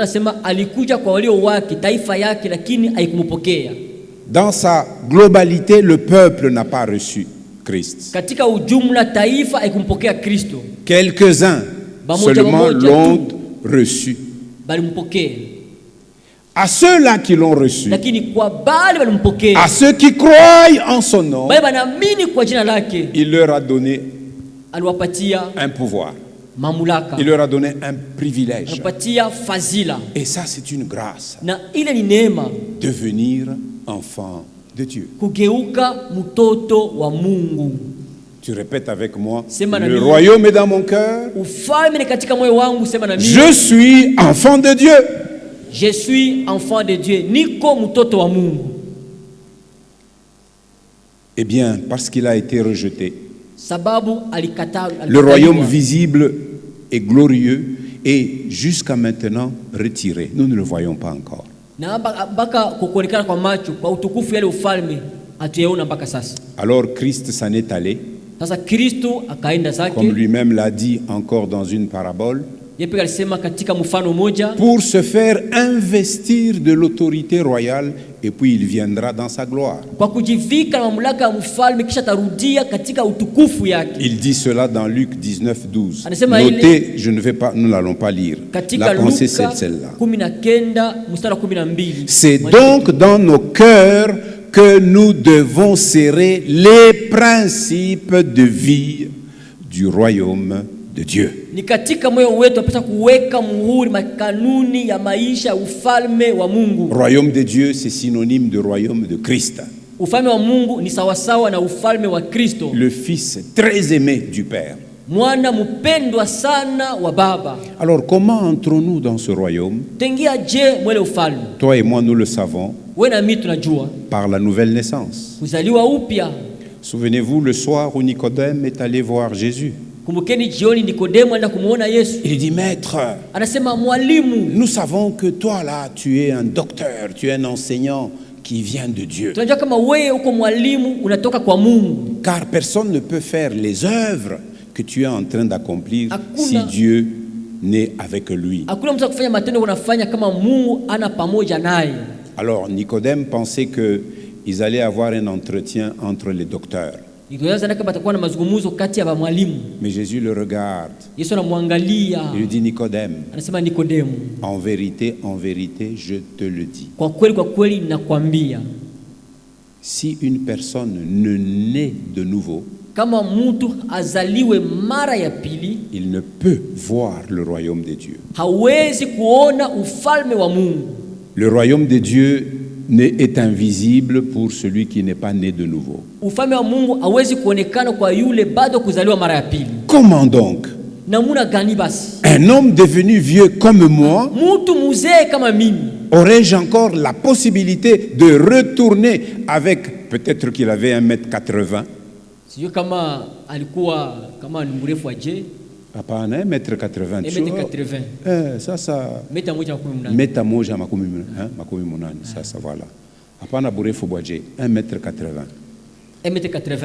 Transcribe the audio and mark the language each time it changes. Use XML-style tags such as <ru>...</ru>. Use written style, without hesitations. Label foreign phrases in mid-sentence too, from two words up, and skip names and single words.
<fr>Dans sa globalité, le peuple n'a pas reçu Christ. Quelques-uns seulement l'ont reçu. À ceux-là qui l'ont reçu,</fr> <sw>lakini kwa bale walimpokea,</sw> <fr>à ceux qui croient en son nom,</fr> <sw>bale wanaamini kwa jina lake,</sw> <fr>il leur a donné</fr> <sw>aliwapatia</sw> <fr>un pouvoir.</fr> <sw>mamlaka,</sw> <fr>Il leur a donné un privilège.</fr> <sw>aliwapatia fadhila,</sw> <fr>Et ça, c'est une grâce.</fr> <sw>na ile ni neema,</sw> <fr>Devenir enfant de Dieu.</fr> <sw>kugeuka mtoto wa Mungu.</sw> <fr>Tu répètes avec moi,</fr> <sw>Sema na</sw> <fr>le</fr> <sw>mimi.</sw> <fr>royaume est dans mon cœur.</fr> <sw>Ufalme ni katika moyo wangu, sema na mimi.</sw> <fr>Je suis enfant de Dieu. Je suis enfant de Dieu,</fr> <sw>niko mtoto wa Mungu.</sw> <fr>Eh bien, parce qu'il a été rejeté,</fr> <sw>Sababu alikataa,</sw> <fr>le royaume visible et glorieux est jusqu'à maintenant retiré. Nous ne le voyons pas encore.</fr> <sw>na mpaka kuonekana kwa macho kwa utukufu yale ufalme hatuyaona mpaka sasa.</sw> <fr>Alors Christ s'en est allé,</fr> <sw>Sasa Kristo akaenda zake,</sw> <fr>comme lui-même l'a dit encore dans une parabole,</fr> <sw>yeye pia alisema katika mfano moja,</sw> <fr>pour se faire investir de l'autorité royale, et puis il viendra dans sa gloire.</fr> <sw>kwa kujivika na mamlaka ya mfalme kisha tarudia katika utukufu yake.</sw> <fr>Il dit cela dans Luc 19, 12.</fr> <sw>Anasema</sw> <fr>Notez, nous n'allons pas lire.</fr> <sw>Katika</sw> <fr>La pensée,</fr> <sw>Luka</sw> <fr>c'est celle-là.</fr> <sw>19 mstari 12.</sw> <fr>C'est donc dans nos cœurs que nous devons serrer les principes de vie du royaume de Dieu.</fr> <sw>Ni katika moyo wetu tunapaswa kuweka muhuri makanuni ya maisha ya ufalme wa Mungu.</sw> <fr>Royaume de Dieu, c'est synonyme de royaume de Christ.</fr> <sw>Ufalme wa Mungu ni sawasawa na ufalme wa Kristo,</sw> <fr>Le Fils très aimé du Père.</fr> <sw>mwana mpendwa sana wa Baba.</sw> <fr>Alors comment entrons-nous dans ce royaume?</fr> <sw>Tengia je mwele ufalme?</sw> <fr>Toi et moi, nous le savons,</fr> <sw>Wewe na mimi tunajua</sw> <fr>par la nouvelle naissance.</fr> <sw>kuzaliwa upya.</sw> <fr>Souvenez-vous, le soir où Nicodème est allé voir Jésus.</fr> <sw>Kumbukeni jioni Nikodemo anaenda kumuona Yesu.</sw> <fr>Il dit, Maître,</fr> <sw>Anasema, mwalimu,</sw> <fr>nous savons que toi là, tu es un docteur, tu es un enseignant qui vient de Dieu.</fr> <sw>tunajua kama wewe uko mwalimu unatoka kwa Mungu.</sw> <fr>Car personne ne peut faire les œuvres que tu es en train d'accomplir si</fr> <sw>Hakuna.</sw> <fr>Dieu n'est avec lui.</fr> <sw>Hakuna mtu akufanya matendo unafanya kama Mungu ana pamoja naye.</sw> <fr>Alors Nicodème pensait qu'ils allaient avoir un entretien entre les docteurs.</fr> <sw>Nikiwaza naka batakuwa na mazungumzo kati ya mwalimu.</sw> <fr>Mais Jésus le regarde.</fr> <sw>Yesu anamwangalia.</sw> <fr>Il lui dit, Nicodème,</fr> <sw>Anasema, Nikodemo,</sw> <fr>en vérité, je te le dis.</fr> <sw>kwa kweli nakwambia,</sw> <fr>Si une personne ne naît de nouveau,</fr> <sw>kama mtu azaliwe mara ya pili,</sw> <fr>il ne peut voir le royaume de Dieu.</fr> <sw>hawezi kuona ufalme wa Mungu.</sw> <fr>Le royaume de Dieu est invisible pour celui qui n'est pas né de nouveau.</fr> <sw>Ufalme wa Mungu hawezi kuonekana kwa yule bado kuzaliwa mara ya pili.</sw> <fr>Comment donc?</fr> <sw>Namuna gani basi?</sw> <fr>Un homme devenu vieux comme moi,</fr> <sw>Mtu mzee kama mimi,</sw> <fr>aurais-je encore la possibilité de retourner avec, peut-être qu'il avait 1m80?</fr> <sw>sio kama alikuwa kama ni mrefu aje, Hapana, 1m80. 1m80. Sasa meta moja makumi mnane. meta moja makumi munane. Sasa voilà. Hapana burefu bwaje, 1m80. 1m80.</sw>